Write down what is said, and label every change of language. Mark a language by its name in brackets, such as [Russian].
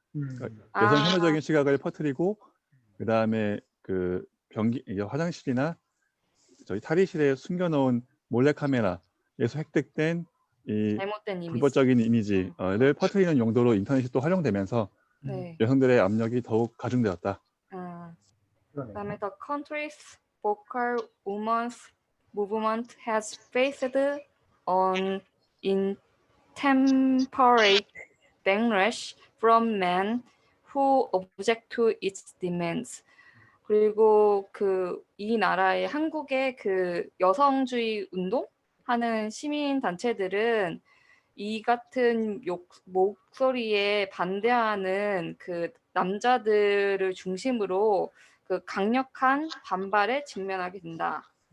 [Korean] 그러니까 여성 혐오적인 시각을 퍼뜨리고 그 다음에 그 화장실이나 저희 탈의실에 숨겨놓은 몰래카메라에서 획득된 이 잘못된 불법적인 이미지를 퍼뜨리는 용도로 인터넷이 또 활용되면서 여성들의 압력이 더욱 가중되었다. 그다음에 [English] the country's vocal women's movement has faced an intemperate backlash from men who object to its demands. [Korean] 그리고 이 나라의 한국의 그 여성주의 운동하는 시민 단체들은 이 같은 목소리에 반대하는 그 남자들을 중심으로 그 강력한 반발에 직면하게 된다.